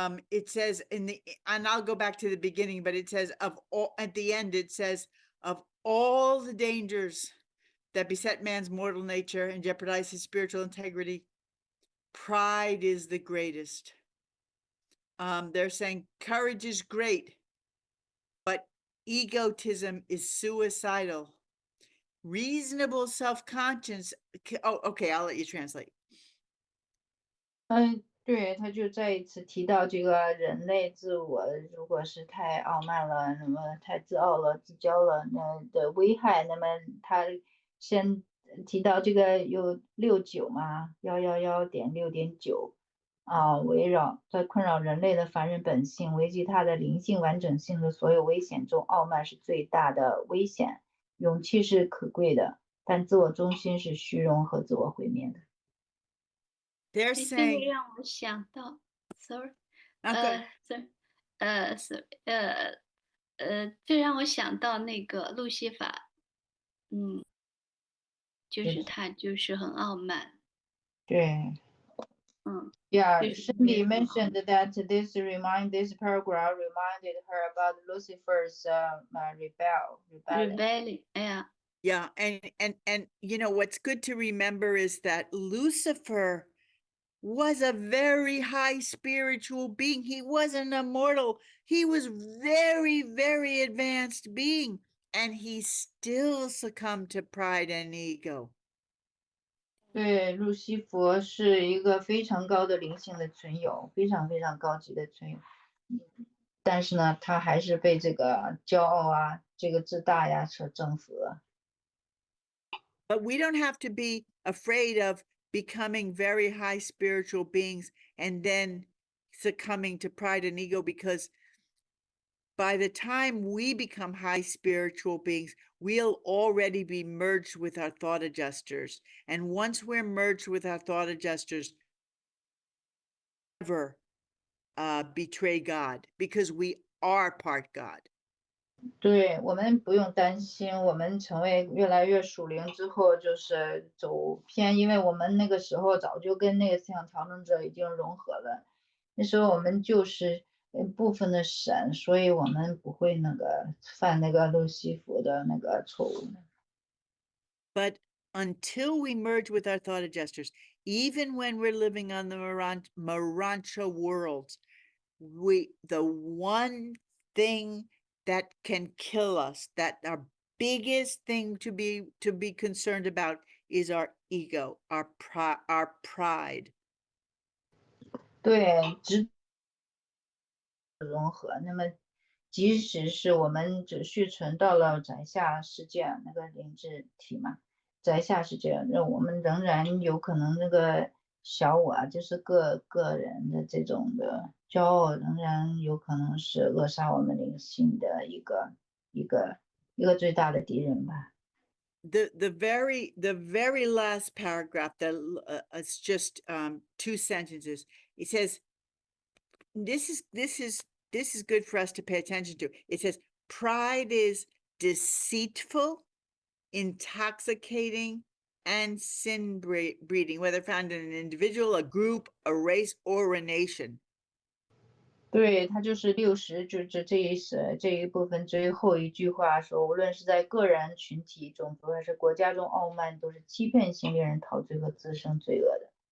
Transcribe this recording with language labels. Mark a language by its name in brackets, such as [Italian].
[English] It says and I'll go back to the beginning, but it says at the end, it says of all the dangers that beset man's mortal nature and jeopardize his spiritual integrity, pride is the greatest. They're saying courage is great, but egotism is suicidal. Reasonable self-conscious. Oh, okay, I'll let you translate. [Chinese] 对，他就再一次提到这个人类自我，如果是太傲慢了，那么太自傲了、自骄了，那的危害。那么他先提到这个有69嘛，111.6.9围绕在困扰人类的凡人本性，危及他的灵性完整性的所有危险中，傲慢是最大的危险。勇气是可贵的，但自我中心是虚荣和自我毁灭的。 [English] They're [Chinese] 这个 [English] saying [Chinese] 让我想到 ， [English] sorry， okay. sorry， [Chinese] 这让我想到那个路西法，就是他就是很傲慢，对。 [English] Yeah, Cindy mentioned that this paragraph reminded her about Lucifer's rebellion. rebellion，哎呀， Yeah, and you know what's good to remember is that Lucifer was a very high spiritual being. He wasn't a mortal. He was very, very advanced being, and he still succumbed to pride and ego. [Chinese] 对，路西佛是一个非常高的灵性的存有，非常非常高级的存有。但是呢，他还是被这个骄傲啊，这个自大呀所征服了。 [English] But we don't have to be afraid of becoming very high spiritual beings and then succumbing to pride and ego, because by the time we become high spiritual beings, we'll already be merged with our thought adjusters. And once we're merged with our thought adjusters, never betray God, because we are part God. [Chinese] 对，我们不用担心，我们成为越来越属灵之后，就是走偏，因为我们那个时候早就跟那个思想调整者已经融合了。那时候我们就是部分的神，所以我们不会那个犯那个路西弗的那个错误。 [English] But until we merge with our thought adjusters, even when we're living on the Marancha worlds, the one thing that can kill us, that our biggest thing to be concerned about, is our ego, our pride. [Chinese] 对，融合。那么，即使是我们只续存到了宰下世界那个灵智体嘛，宰下世界，那我们仍然有可能那个小我啊，就是个人的这种的骄傲，仍然有可能是扼杀我们灵性的一个最大的敌人吧。 [English] The very last paragraph, that it's just 2 sentences. It says, this is good for us to pay attention to. It says, pride is deceitful, intoxicating, and sin breeding, whether found in an individual, a group, a race, or a nation. [Chinese] 对，它就是60，就是这一部分最后一句话说，无论是在个人、群体、种族还是国家中，傲慢都是欺骗性、令人陶醉和滋生罪恶的。